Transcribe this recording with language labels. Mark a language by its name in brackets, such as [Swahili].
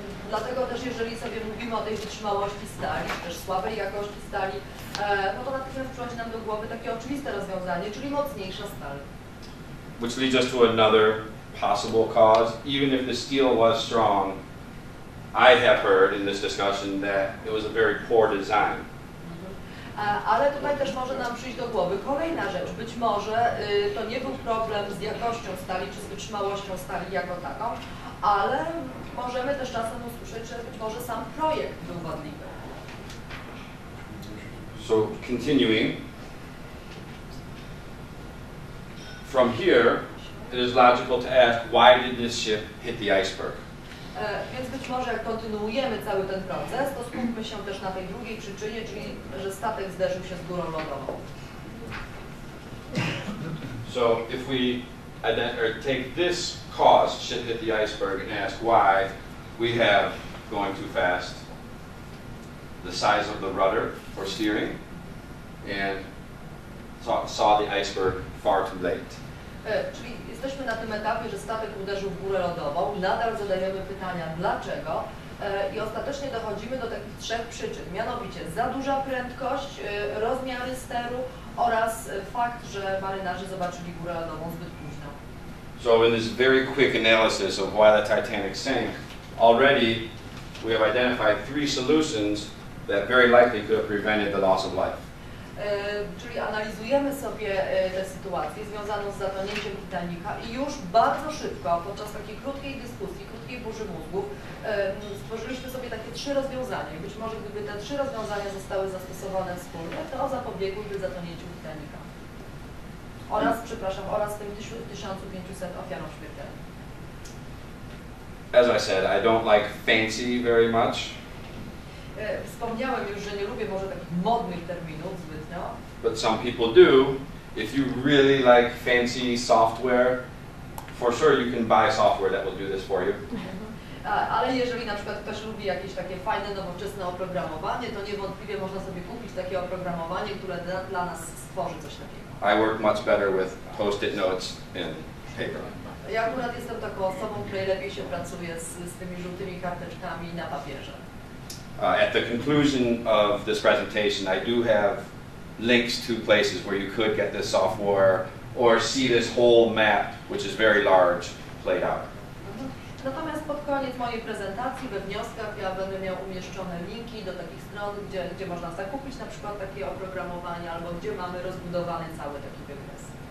[Polish] Dlatego też jeżeli sobie mówimy o tej wytrzymałości stali, czy też słabej jakości stali, no to natychmiast przychodzi nam do głowy takie oczywiste rozwiązanie, czyli mocniejsza stal. [English] Which leads us to another possible cause. Even if the steel was strong, I have heard in this discussion that it was a very poor design. [Polish] Ale tutaj też może nam przyjść do głowy kolejna rzecz. Być może to nie był problem z jakością stali, czy z wytrzymałością stali jako taką, ale możemy też czasem usłyszeć, że być może sam projekt był wadliwy. [English] So continuing, from here, it is logical to ask, why did this ship hit the iceberg? [Polish] Więc być może jak kontynuujemy cały ten proces, to skupmy się też na tej drugiej przyczynie, czyli że statek zderzył się z górą lodową. [English] So if we take this cause, ship hit the iceberg, and ask why, we have going too fast, the size of the rudder for steering, and saw the iceberg far too late. [Polish] Czyli jesteśmy na tym etapie, że statek uderzył w górę lodową, nadal zadajemy pytania dlaczego i ostatecznie dochodzimy do takich trzech przyczyn, mianowicie za duża prędkość, rozmiary steru oraz fakt, że marynarze zobaczyli górę lodową zbyt późno. [English] So in this very quick analysis of why the Titanic sank, already we have identified 3 solutions that very likely could have prevented the loss of life. [Polish] Czyli analizujemy sobie tę sytuację związaną z zatonięciem Titanica i już bardzo szybko, podczas takiej krótkiej dyskusji, krótkiej burzy mózgów, stworzyliśmy sobie takie 3 rozwiązania. I być może gdyby te 3 rozwiązania zostały zastosowane wspólnie, to zapobiegłyby zatonięciu Titanica. Oraz tym 1500 ofiarom śmiertelnym. [English] As I said, I don't like fancy very much. [Polish] Wspomniałem już, że nie lubię może takich modnych terminów zbytnio. [English] But some people do. If you really like fancy software, for sure you can buy software that will do this for you. [Polish] Ale jeżeli na przykład ktoś lubi jakieś takie fajne, nowoczesne oprogramowanie, to niewątpliwie można sobie kupić takie oprogramowanie, które dla nas stworzy coś takiego. [English] I work much better with post-it notes and paper. [Polish] Ja akurat jestem taką osobą, której lepiej się pracuje z tymi żółtymi karteczkami na papierze. [English] At the conclusion of this presentation, I do have links to places where you could get this software or see this whole map, which is very large, played out. [Polish] Natomiast pod koniec mojej prezentacji we wnioskach ja będę miał umieszczone linki do takich stron, gdzie można zakupić na przykład takie oprogramowanie albo gdzie mamy rozbudowany cały taki wykres.